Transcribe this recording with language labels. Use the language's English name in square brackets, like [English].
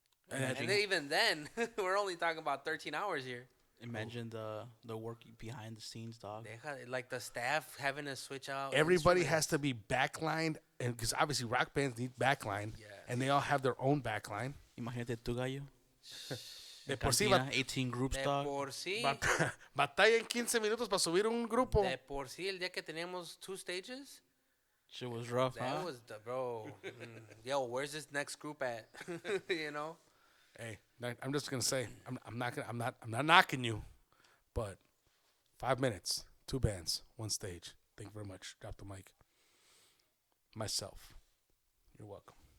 [English] And then even then, we're only talking about 13 hours here. Imagine the work behind the scenes, dog. Like the staff having to switch out. Everybody has to be backlined, and because obviously rock bands need backline, and they all have their own backline. [Spanish] Imagínate tu gallo. De por sí, [English] 18 groups, [Spanish] De [English] dog. [Spanish] por sí. Batalla en 15 minutos para subir un grupo. De por sí, el día que teníamos 2 stages. [English] Shit was rough, That was the bro. Yo, where's this next group at? You know. Hey, I'm just gonna say I'm not knocking you, but 5 minutes, 2 bands, 1 stage. Thank you very much. Drop the mic. Myself. You're welcome.